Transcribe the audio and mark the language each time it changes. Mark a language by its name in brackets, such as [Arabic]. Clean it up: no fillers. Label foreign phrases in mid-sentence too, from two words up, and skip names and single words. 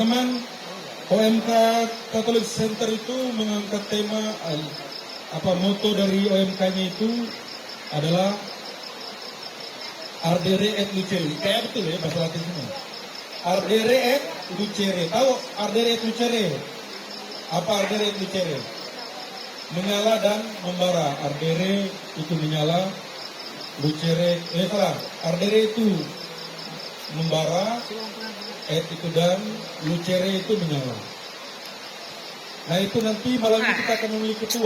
[Indonesian] memang OMK Catholic Center itu mengangkat tema moto dari OMK-nya itu adalah [Latin] Ardere et Lucere. [Indonesian] Kayak betul ya bahasa Latin semua. [Latin] Ardere et Lucere. [Indonesian] Tahu [Latin] Ardere et Lucere? [Indonesian] Apa [Latin] Ardere et Lucere? [Indonesian] Menyala dan membara. Ardere itu menyala, Lucere salah. Ardere itu membara, et itu dan Lucere itu menyala. Nah itu nanti malam ini kita akan memilih ketua.